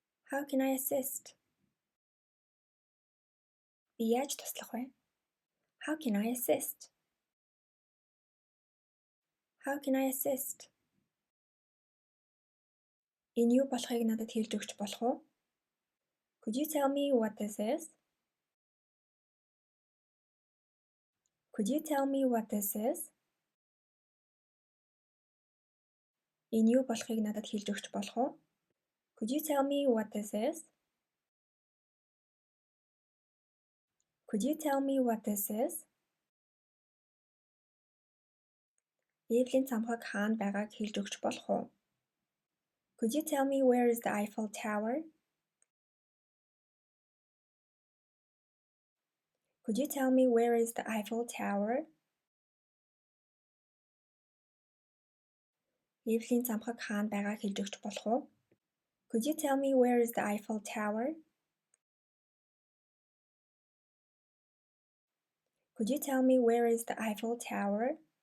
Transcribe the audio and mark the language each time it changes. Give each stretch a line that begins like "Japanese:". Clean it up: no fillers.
English: How can I assist?
Mongolian: Би яаж туслах вэ?
English: How can I assist? How can I assist?
Mongolian: Энэ юу болохыг надад хэлж өгч болох уу?
English: Could you tell me what this is? Could you tell me what this is?
Mongolian: Энэ юу болохыг надад хэлж өгч болох уу?
English: Could you tell me what this is? Could you tell me what this is?
Mongolian: Эйфелийн цамхаг хаана байгааг хэлж өгч болох уу?
English: Could you tell me where is the Eiffel Tower? Could you tell me where is the Eiffel Tower?
Mongolian: Эйфелийн цамхаг хаана байгааг хэлж өгч болох уу?
English: Could you tell me where is the Eiffel Tower? Could you tell me where is the Eiffel Tower?